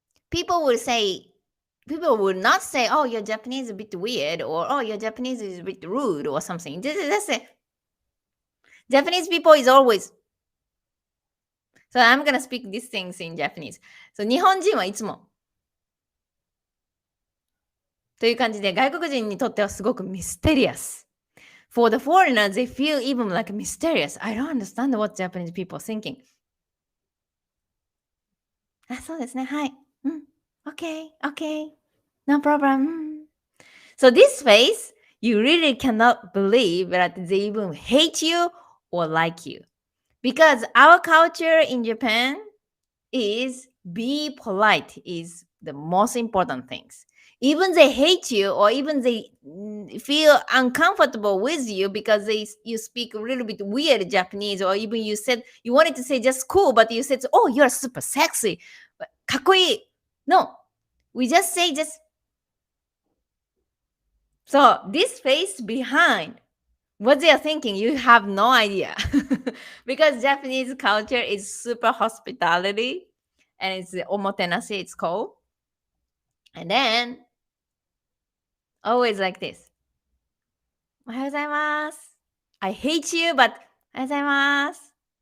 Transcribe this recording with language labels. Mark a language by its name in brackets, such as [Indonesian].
[English] People will say, people would not say, oh, your Japanese is a bit weird, or oh, your Japanese is a bit rude, or something. That's it. Japanese people is always. So I'm gonna speak these things in Japanese. [Japanese] So 日本人はいつも。という感じで、外国人にとってはすごくミステリアス。 [English] For the foreigners, they feel even like mysterious. I don't understand what Japanese people are thinking. [Japanese] あ、そうですね。はい。うん。 [English] Okay, okay. No problem. So this face, you really cannot believe that they even hate you or like you. Because our culture in Japan is be polite is the most important things. Even they hate you or even they feel uncomfortable with you because you speak a little bit weird Japanese, or even you said you wanted to say just cool but you said, oh, you're super sexy, かっこいい. No, we just say just. So this face behind what they are thinking, you have no idea. Because Japanese culture is super hospitality, and it's omotenashi, it's called. And then always like this. [Japanese] おはようございます。 [English] I hate you, but [Japanese] おはようございます。